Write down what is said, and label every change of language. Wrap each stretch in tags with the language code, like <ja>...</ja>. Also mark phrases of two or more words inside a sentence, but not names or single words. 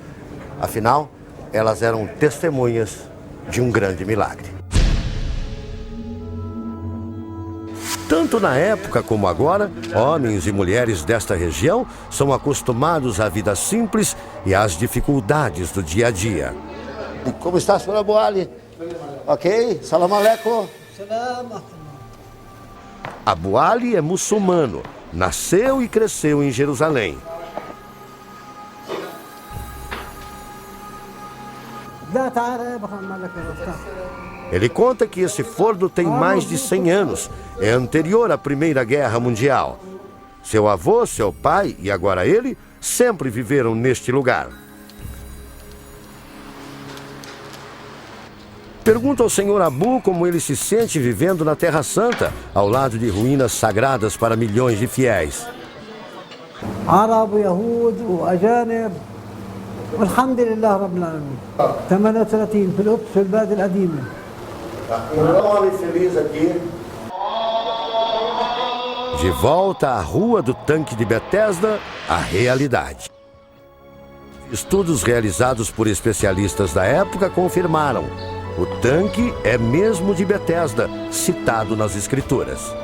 <pt>Afinal, elas eram testemunhas de um grande milagre. Tanto na época como agora, homens e mulheres desta região são acostumados à vida simples e às dificuldades do dia a dia. E como está, senhora Boali?</pt> <ar>Ok? سلام عليكم.</ar> <pt>Abu Ali é muçulmano, nasceu e cresceu em Jerusalém. Ele conta que esse forno tem mais de 100 anos, é anterior à Primeira Guerra Mundial. Seu avô, seu pai e agora ele sempre viveram neste lugar. Pergunta ao senhor Abu como ele se sente vivendo na Terra Santa, ao lado de ruínas sagradas para milhões de fiéis.</pt> <ar>عرب ويهود وأجانب والحمد لله رب العالمين 38 في القدس في البلد القديمة.</ar> <pt>De volta à rua do tanque de Betesda, a realidade. Estudos realizados por especialistas da época confirmaram: o tanque é mesmo de Betesda, citado nas Escrituras.</pt>